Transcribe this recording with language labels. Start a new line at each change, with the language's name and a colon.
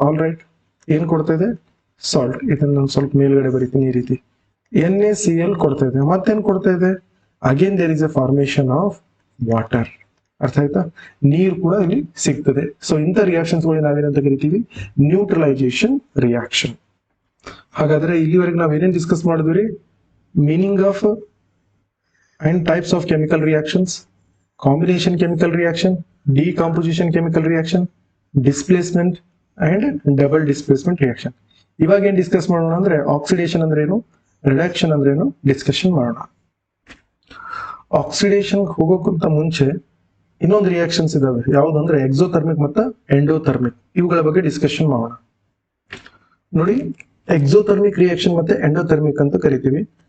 Kannada: All right, ಏನ್ ಕೊಡ್ತಾ ಇದೆ, ಸಾಲ್ಟ್. ಇದನ್ನ ನಾನು ಸ್ವಲ್ಪ ಮೇಲ್ಗಡೆ ಬರೀತೀನಿ ಈ ರೀತಿ.
English: NaCl
Kannada: ಕೊಡ್ತಾ ಇದೆ, ಮತ್ತೇನ್ ಕೊಡ್ತಾ ಇದೆ,
English: Again there is a formation of water.
Kannada: ಅರ್ಥ ಆಯ್ತಾ, ನೀರು ಕೂಡ ಇಲ್ಲಿ ಸಿಗ್ತದೆ. ಸೊ ಇಂಥ ರಿಯಾಕ್ಷನ್ಸ್ ಗಳು ನಾವೇನಂತ ಕರಿತೀವಿ, ನ್ಯೂಟ್ರಲೈಸೇಷನ್ ರಿಯಾಕ್ಷನ್. ಹಾಗಾದ್ರೆ ಇಲ್ಲಿವರೆಗೆ ನಾವೇನೇನ್ ಡಿಸ್ಕಸ್ ಮಾಡಿದ್ವಿ,
English: Meaning of and types of chemical reactions, combination chemical reaction, decomposition chemical reaction, displacement and double displacement reaction.
Kannada: ಇವಾಗ ಏನ್ ಡಿಸ್ಕಸ್ ಮಾಡೋಣ ಅಂದ್ರೆ ಆಕ್ಸಿಡೇಷನ್ ಅಂದ್ರೆ ಏನು, ರಿಡಕ್ಷನ್ ಅಂದ್ರೆ ಏನು ಡಿಸ್ಕಷನ್ ಮಾಡೋಣ. ಆಕ್ಸಿಡೇಷನ್ ಹೋಗೋಕ್ಕಿಂತ ಮುಂಚೆ ಇನ್ನೊಂದು ರಿಯಾಕ್ಷನ್ಸ್ ಇದಾವೆ, ಯಾವ್ದಂದ್ರೆ ಎಕ್ಸೋಥರ್ಮಿಕ್ ಮತ್ತು ಎಂಡೋಥರ್ಮಿಕ್. ಇವುಗಳ ಬಗ್ಗೆ ಡಿಸ್ಕಷನ್ ಮಾಡೋಣ. ನೋಡಿ, ಎಕ್ಸೋಥರ್ಮಿಕ್ ರಿಯಾಕ್ಷನ್ ಮತ್ತೆ ಎಂಡೋಥರ್ಮಿಕ್ ಅಂತ ಕರಿತೀವಿ.